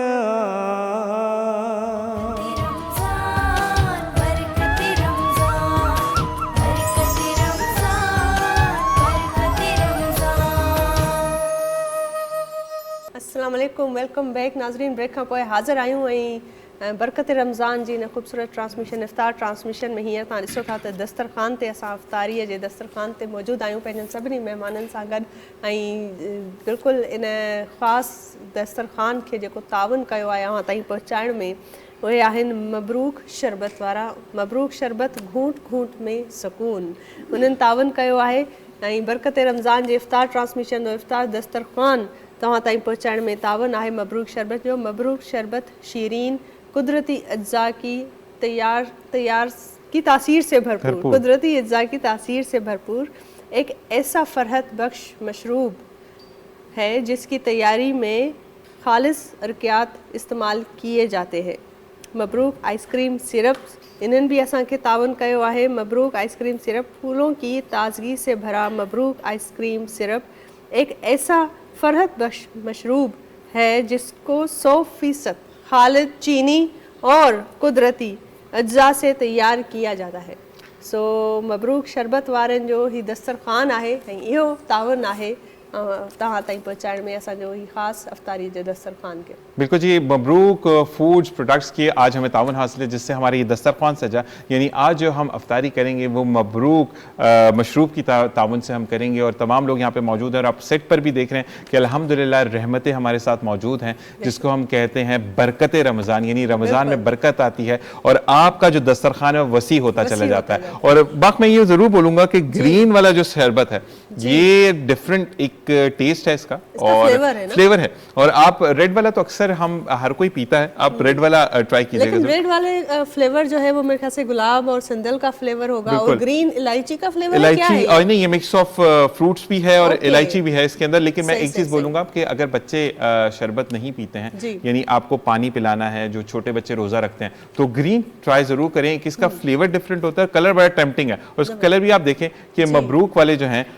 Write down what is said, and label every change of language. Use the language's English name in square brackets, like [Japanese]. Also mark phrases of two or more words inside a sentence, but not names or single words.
[Arabic] السلام علیکم [English] welcome back [Sindhi] ناظرین بریک کھاں پوئے حاضر آیوں برکت رمضان جی خوبصورت ٹرانسمیشن افطار ٹرانسمیشن میں ہی تاں ॾिसो था त दस्तरखान ते असां अफ़्तारीअ जे दस्तरखान ते मौजूदु आहियूं पंहिंजनि सभिनी महिमाननि सां गॾु ऐं बिल्कुलु इन ख़ासि दस्तरखान खे जेको तावन कयो आहे अव्हां ताईं पहुचाइण में उहे आहिनि मबरूक शरबत वारा मबरूक शरबत घूंट घूंट में सुकून उन्हनि तावन कयो आहे ऐं बरकत रमज़ान जे इफ़्तार ट्रांसमिशन जो इफ़्तार दस्तरखान तव्हां ताईं पहुचाइण में तावन आहे मबरूक शरबत जो मबरूक शरबत [Urdu] شیریں قدرتی اجزا کی تیار کی تاثیر سے بھرپور قدرتی اجزا کی تاثیر سے بھرپور ایک ایسا فرحت بخش مشروب ہے جس کی تیاری میں خالص عرقیات استعمال کیے جاتے ہیں مبروک آئس کریم سیرپ इन्हनि [Sindhi] भी असांखे तावन कयो आहे [Urdu] مبروک آئس کریم سیرپ پھولوں کی تازگی سے بھرا مبروک آئس کریم سیرپ ایک ایسا فرحت بخش مشروب ہے جس کو 100% خالد چینی اور قدرتی اجزا سے تیار کیا جاتا ہے [Sindhi] सो मबरूक शरबत वारनि जो ही दस्तरखान आहे ऐं इहो तावन आहे तव्हां ताईं पहुचाइण में असांजो ही ख़ासि अफ़्तारी जे दस्तरखान के [Urdu] بالکل جی مبروک فوڈز پروڈکٹس کی آج ہمیں تعاون حاصل ہے جس سے ہماری یہ دسترخوان سجا یعنی آج جو ہم افطاری کریں گے وہ مبروک مشروب کی تعاون سے ہم کریں گے اور تمام لوگ یہاں پہ موجود ہیں اور آپ سیٹ پر بھی دیکھ رہے ہیں کہ الحمدللہ رحمتیں ہمارے ساتھ موجود ہیں جس کو ہم کہتے ہیں برکت رمضان یعنی رمضان میں برکت آتی ہے اور آپ کا جو دسترخوان ہے وسیع ہوتا چلا جاتا ہے اور باق میں یہ ضرور بولوں گا کہ گرین والا جو شربت ہے یہ ڈفرینٹ ایک ٹیسٹ ہے اس کا اور فلیور ہے اور آپ ریڈ والا تو اکثر اکثر ہم ہر کوئی پیتا ہے, آپ ریڈ والا ٹرائی کیجیے گا. لیکن ریڈ والے فلیور جو ہے وہ میرے خیال سے گلاب اور سندل کا فلیور ہوگا, اور گرین الائچی کا فلیور ہے. کیا ہے اور نہیں, یہ [English] mix of fruits [Urdu] بھی ہے اور الائچی بھی ہے اس کے اندر. لیکن میں ایک چیز بولوں گا کہ اگر بچے شربت نہیں پیتے ہیں, یعنی آپ کو پانی پلانا ہے, جو چھوٹے بچے روزہ رکھتے ہیں, تو [English] green try [Urdu] ضرور کریں کہ اس کا فلیور ڈفرینٹ ہوتا ہے, کلر بڑا ٹیمپٹنگ ہے, اور اس کا کلر بھی آپ دیکھیں کہ مبروک والے جو ہیں.